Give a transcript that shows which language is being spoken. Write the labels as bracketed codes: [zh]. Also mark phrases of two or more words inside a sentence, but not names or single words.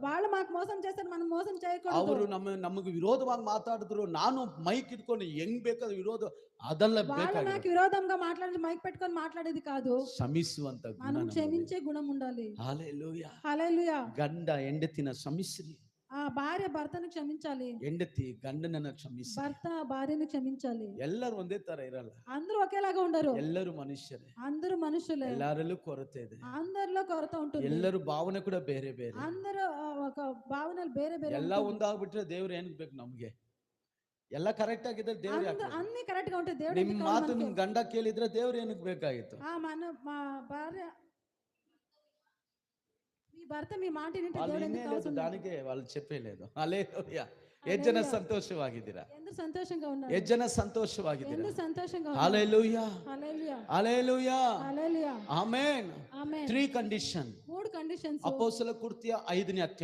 [te] వాళ్ళు మాకు మోసం చేస్తారు, మనం మోసం చేయకూడదు. [kn] ಅವರು ನಮಗೆ ವಿರೋಧವಾಗಿ ಮಾತಾಡಿದ್ರು, ನಾನು ಮೈಕ್ ಇಟ್ಕೊಂಡು ಹೆಂಗ್ ಬೇಕಾದ್ರೆ ವಿರೋಧ ಅದೆಲ್ಲ [te] వాళ్ళు [kn] ಬೇಕಾಗಿಲ್ಲ. [te] నాకు విరోధంగా మాట్లాడి మైక్ పెట్టుకొని మాట్లాడేది కాదు. [kn] ಕ್ಷಮಿಸುವಂತ ಗುಣ [te] మనం [kn] ನಮ್ಮಲ್ಲಿ. [te] క్షమించే గుణం ఉండాలి. హల్లెలూయా. హల్లెలూయా. [kn] ಗಂಡ ಹೆಂಡತಿನ ಕ್ಷಮಿಸ್ರಿ, [te] ఆ భార్య భర్తను క్షమించాలి, [kn] ಹೆಂಡತಿ ಗಂಡನನ್ನ ಕ್ಷಮಿಸ್ರಿ. [te] భర్త భార్యను క్షమించాలి. [kn] ಎಲ್ಲರೂ ಒಂದೇ ತರ ಇರಲ್ಲ, [te] అందరూ ఒకేలాగా ఉండరు, [kn] ಎಲ್ಲರೂ ಮನುಷ್ಯರೇ, [te] అందరూ మనుషులే, [kn] ಎಲ್ಲರಲ್ಲೂ ಕೊರತೆ ಇದೆ, [te] అందరిలో కొరత ఉంటుంది, [kn] ಎಲ್ಲರೂ ಭಾವನೆ ಕೂಡ ಬೇರೆ ಬೇರೆ, [te] అందరూ ఒక భావనలు [kn] ಬೇರೆ ಬೇರೆ ಎಲ್ಲ [te] ఉంటుంది. [kn] ಒಂದಾಗ್ಬಿಟ್ರೆ ದೇವ್ರು ಏನಕ್ಕೆ ಬೇಕು ನಮ್ಗೆ? ಎಲ್ಲ ಕರೆಕ್ಟ್ ಆಗಿದ್ರೆ ದೇವ್ರು ಯಾಕೆ ಬೇಕು? [te] అన్ని కరెక్ట్ గా ఉంటే దేవుడు [kn] ನಿಮ್ [te] ఎందుకు [kn] ಮಾತು [te] కావాలి [kn] ನಿಮ್ [te] మనకి? [kn] ಗಂಡ ಕೇಳಿದ್ರೆ ದೇವ್ರು ಏನಕ್ಕೆ ಬೇಕಾಗಿತ್ತು? [te] మా భార్య, మీ భర్త మీ మాట వింటే వాళ్ళు దేవుడు ఎందుకు వినేలేదు, అవసరం? దానికే వాళ్ళు చెప్పలేదు. హల్లెలూయా. [kn] ಎಷ್ಟು ಜನ ಸಂತೋಷವಾಗಿದ್ದೀರಾ? [te] ఎందుకు సంతోషంగా ఉన్నారు? [kn] ಎಷ್ಟು ಜನ ಸಂತೋಷವಾಗಿದ್ದೀರಾ? [te] ఎందుకు సంతోషంగా ఉన్నారు? హల్లెలూయా, హల్లెలూయా, హల్లెలూయా, హల్లెలూయా, ఆమేన్. ఆమేన్. [kn] 3 ಕಂಡೀಷನ್. [te] 3 కండిషన్స్. [kn] ಅಪೊಸ್ತಲ ಕೃತ್ಯ 5ನೇ ಅಧ್ಯಾಯ